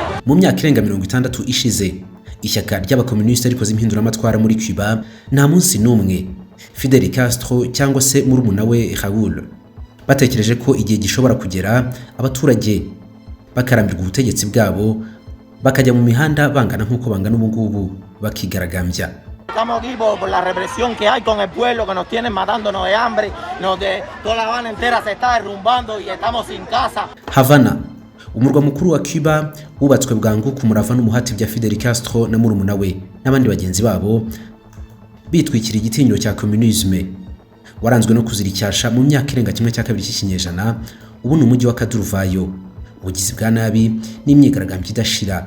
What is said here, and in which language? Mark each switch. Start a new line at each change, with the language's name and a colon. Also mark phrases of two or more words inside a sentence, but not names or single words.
Kinyarwanda: Mu myaka irenga 60 ishize ishyaka ry'abakomuniste rikoze impinduramatwara muri Cuba nta munsi n'umwe Fidel Castro cyangwa se murumuna we Raúl batekereje ko igihe gishobora kugera abaturage bakarambirwa ubutegetsi bwabo bakajya mu mihanda bangana nk'uko bangana ubu ngubu bakigaragambya.
Spanish: Estamos aquí por la represión que hay con el pueblo que nos tienen matándonos de hambre, toda La Habana entera se está derrumbando y estamos sin casa.
Kinyarwanda: Havana, umurwa mukuru wa Cuba wubatswe bwangu ku murava n'umuhati bya Fidel Castro na murumuna we n'abandi bagenzi babo bitwikira igitinyiro cya communisme waranzwe no kuziricyasha mu myaka irenga kimwe cya kabiri cy'ikinyejana. Ubu ni umujyi wa Kaduruvayo, ubugizi bwa nabi n'imyigaragambyo idashira.